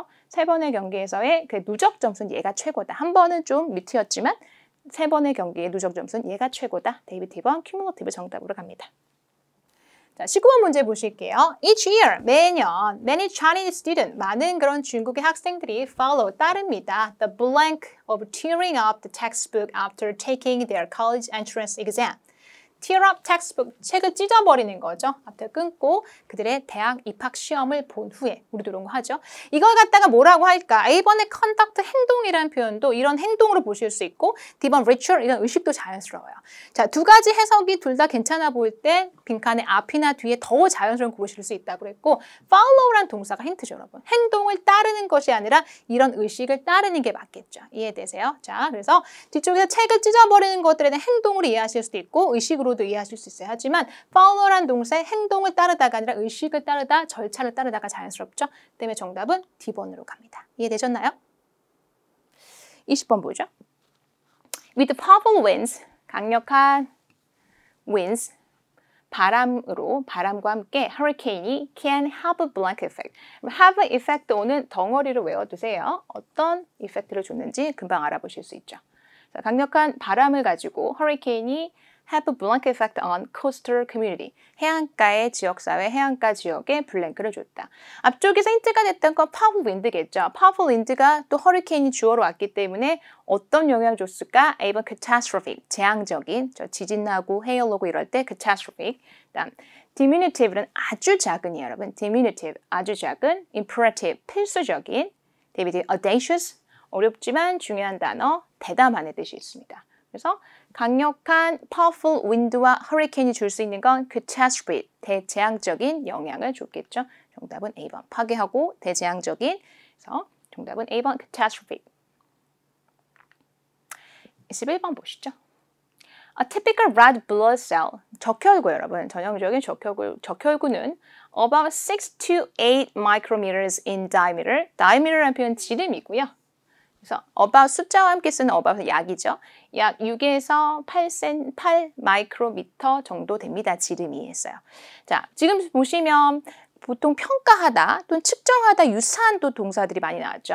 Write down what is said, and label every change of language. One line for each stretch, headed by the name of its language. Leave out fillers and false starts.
Korean: 3번의 경기에서의 그 누적 점수는 얘가 최고다. 한 번은 좀 밑이었지만 3번의 경기의 누적 점수는 얘가 최고다. D번 cumulative 정답으로 갑니다. 자, 19번 문제 보실게요.
English: Each year,
Korean: 매년,
English: many Chinese students,
Korean: 많은 그런 중국의 학생들이
English: follow,
Korean: 따릅니다.
English: The blank of tearing up the textbook after taking their college entrance exam. tear up textbook,
Korean: 책을 찢어버리는 거죠. 앞에 끊고 그들의 대학 입학 시험을 본 후에 우리도 이런 거 하죠. 이걸 갖다가 뭐라고 할까? A번의 conduct, 행동이라는 표현도 이런 행동으로 보실 수 있고 D번 ritual, 이런 의식도 자연스러워요. 자, 두 가지 해석이 둘 다 괜찮아 보일 때 빈칸의 앞이나 뒤에 더 자연스러운 고르실 수 있다고 그랬고 follow라는 동사가 힌트죠, 여러분. 행동을 따르는 것이 아니라 이런 의식을 따르는 게 맞겠죠. 이해되세요? 자, 그래서 뒤쪽에서 책을 찢어버리는 것들에 대한 행동으로 이해하실 수도 있고 의식으로 도 이해하실 수 있어요. 하지만 follow란 동사의 행동을 따르다가 아니라 의식을 따르다, 절차를 따르다가 자연스럽죠. 때문에 정답은 D번으로 갑니다. 이해되셨나요? 20번 보죠.
English: With powerful winds,
Korean: 강력한
English: winds,
Korean: 바람과 함께
English: hurricane이 can have a blank effect. have effect
Korean: 오는 덩어리를 외워두세요. 어떤 이펙트를 줬는지 금방 알아보실 수 있죠. 자, 강력한 바람을 가지고
English: hurricane이 have a blank effect on coastal community.
Korean: 해안가의 지역사회, 해안가 지역에 블랭크를 줬다. 앞쪽에서 힌트가 됐던 건
English: powerful wind
Korean: 겠죠. powerful wind가 또 허리케인이 주어로 왔기 때문에 어떤 영향을 줬을까? A번 catastrophic, 재앙적인, 지진 나고 해일 오고 이럴 때 catastrophic. 다음 diminutive는 아주 작은이에요, 여러분. diminutive, 아주 작은. imperative, 필수적인. David, audacious, 어렵지만 중요한 단어, 대담한의 뜻이 있습니다. 그래서 강력한
English: powerful wind
Korean: 와 hurricane이 줄 수 있는 건 catastrophe, 대재앙적인 영향을 줬겠죠. 정답은 A번, 파괴하고 대재앙적인. 그래서 정답은 A번 catastrophe. 21번 보시죠.
English: A typical red blood cell,
Korean: 적혈구 여러분, 전형적인 적혈구는
English: about 6 to 8 micrometers in diameter.
Korean: diameter라는 표현 지름이고요. 그래서 about 숫자와 함께 쓰는 about은 약이죠. 약 6에서 8 마이크로미터 정도 됩니다. 지름이 했어요. 자, 지금 보시면 보통 평가하다 또는 측정하다 유사한 또 동사들이 많이 나왔죠.